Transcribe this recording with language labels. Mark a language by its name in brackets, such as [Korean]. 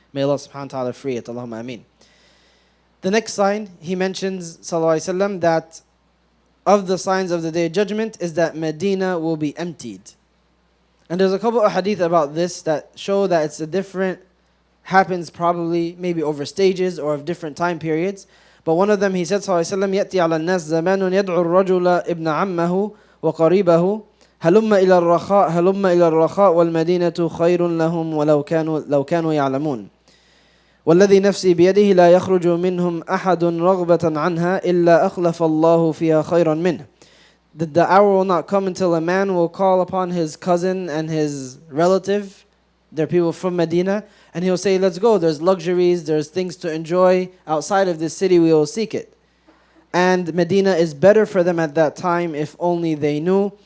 [English] May Allah subhanahu wa ta'ala free it. Allahumma ameen. The next sign, he mentions, sallallahu alayhi wa sallam, that of the signs of the Day of Judgment is that Medina will be emptied. And there's a couple of hadith about this that show that it's a different, happens probably maybe over stages or of different time periods. But one of them, he said, sallallahu alayhi wa sallam, [Arabic] يَأْتِي عَلَى النَّاسِ زَمَانٌ يَدْعُ الرَّجُلَ إِبْنَ عَمَّهُ وَقَرِيبَهُ هَلُمَّ إِلَى الرَّخَاء وَالْمَدِينَةُ خَيْرٌ لَهُمْ وَلَوْ كَانُوا يَعْلَمُونَ والذي نفسي بيده لا يخرج منهم أحد رغبة عنها إلا أخلف الله فيها خيرا منه. [English] The hour will not come until a man will call upon his cousin and his relative, they're people from Medina, and he'll say, let's go, there's luxuries, there's things to enjoy outside of this city, we will seek it. And Medina is better for them at that time if only they knew.